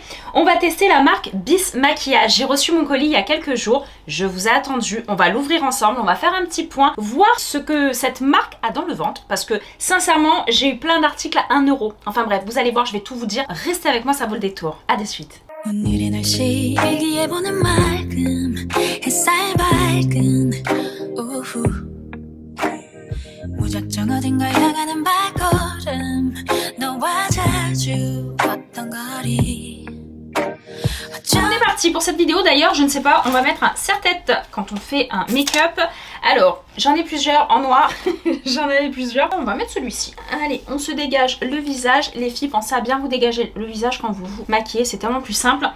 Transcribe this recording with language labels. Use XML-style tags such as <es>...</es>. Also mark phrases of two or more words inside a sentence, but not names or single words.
<fr>On va tester la marque Bis Maquillage. J'ai reçu mon colis il y a quelques jours, je vous ai attendu, on va l'ouvrir ensemble, on va faire un petit point, voir ce que cette marque a dans le ventre. Parce que sincèrement, j'ai eu plein d'articles à 1 €. Enfin bref, vous allez voir, je vais tout vous dire. Restez avec moi, ça vaut le détour. À de suite.</fr> <ko>오늘의 날씨 일기예보는 맑음 햇살 밝은 오후 무작정 어딘가 향하는 발걸음 너와 자주 걷던 거리</ko> <fr>On est parti pour cette vidéo. D'ailleurs, je ne sais pas, on va mettre un serre-tête quand on fait un make-up. Alors, j'en ai plusieurs en noir. J'en avais plusieurs. On va mettre celui-ci. Allez, on se dégage le visage. Les filles, pensez à bien vous dégager le visage quand vous vous maquillez. C'est tellement plus simple.</fr>